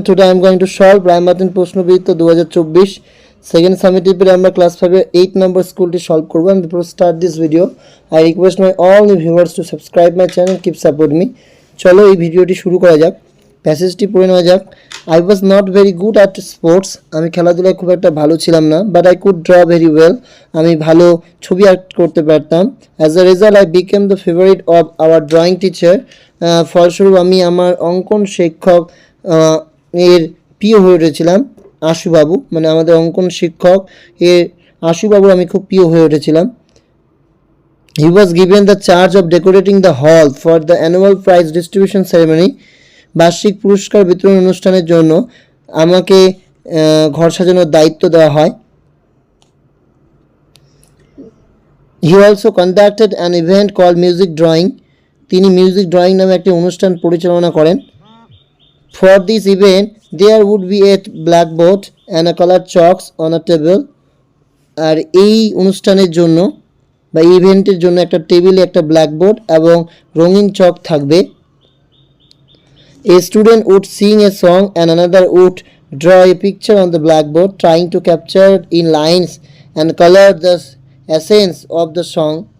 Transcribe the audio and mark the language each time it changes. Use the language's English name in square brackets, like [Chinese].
[English] Today I am going to solve [Bangla] primary প্রশ্নবিত্ত 2024 second সামেটিভের আমরা class 5 এর 8 নম্বর স্কুলটি সলভ করব। [English] And before start this video, I request my all new viewers to subscribe my channel, keep support me. [Bangla] চলো এই ভিডিওটি শুরু করা যাক। প্যাসেজটি পড়ে নেওয়া যাক। [English] I was not very good at sports. [Bangla] আমি খেলাধুলায় খুব একটা ভালো ছিলাম না, [English] but I could draw very well. [Bangla] আমি ভালো ছবি আঁকতে করতে পারতাম। [English] As a result, I became the favorite of our drawing teacher. [Bangla] ফলস্বরূপ আমি আমার অঙ্কন শিক্ষক এর প্রিয় হয়ে উঠেছিলাম। আশুবাবু মানে আমাদের অঙ্কন শিক্ষক এর আশুবাবু আমি খুব প্রিয় হয়ে উঠেছিলাম। [English] He was given the charge of decorating the hall for the annual prize distribution ceremony. [Bangla] বার্ষিক পুরস্কার বিতরণ অনুষ্ঠানের জন্য আমাকে ঘর সাজানোর দায়িত্ব দেওয়া হয়। [English] He also conducted an event called music drawing. [Bangla] তিনি মিউজিক ড্রয়িং নামে একটি অনুষ্ঠান পরিচালনা করেন। [English] For this event there would be a blackboard and a colored chalks on a table. [Bangla] আর এই অনুষ্ঠানের জন্য বা ইভেন্টের জন্য একটা টেবিলে একটা ব্ল্যাকবোর্ড এবং রঙিন চক থাকবে। [English] A student would sing a song and another would draw a picture on the blackboard trying to capture in lines and color the essence of the song.